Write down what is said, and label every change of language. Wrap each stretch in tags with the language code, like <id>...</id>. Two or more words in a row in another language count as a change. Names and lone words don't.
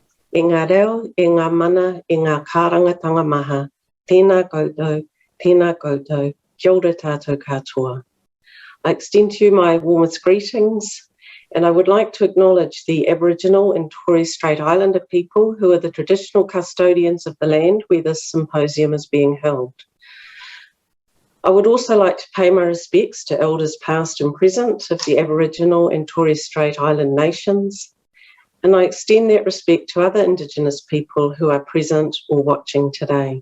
<mi>e ngā reo, e ngā mana, e ngā kārangatanga maha, tēnā koutou, kia ora tātou katoa.</mi> <en>I extend to you my warmest greetings, and I would like to acknowledge the Aboriginal and Torres Strait Islander people who are the traditional custodians of the land where this symposium is being held. I would also like to pay my respects to elders past and present of the Aboriginal and Torres Strait Island nations, and I extend that respect to other Indigenous people who are present or watching today.</en>